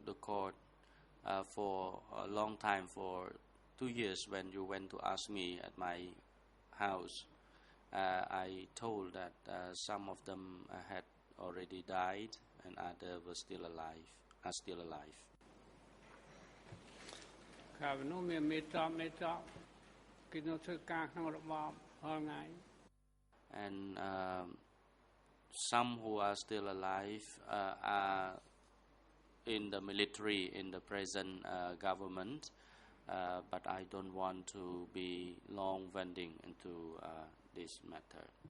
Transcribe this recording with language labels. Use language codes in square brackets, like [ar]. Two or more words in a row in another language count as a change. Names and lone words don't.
[en] the court for a long time, for 2 years when you went to ask me at my house. I told that some of them had already died and others were still alive, are still alive. [km] ក្រៅពីនោះមានមេតបគេនៅធ្វើការក្នុងរបបរាល់ថ្ងៃ [en] And some who are still alive are in the military, in the present government, but I don't want to be long wending into this matter.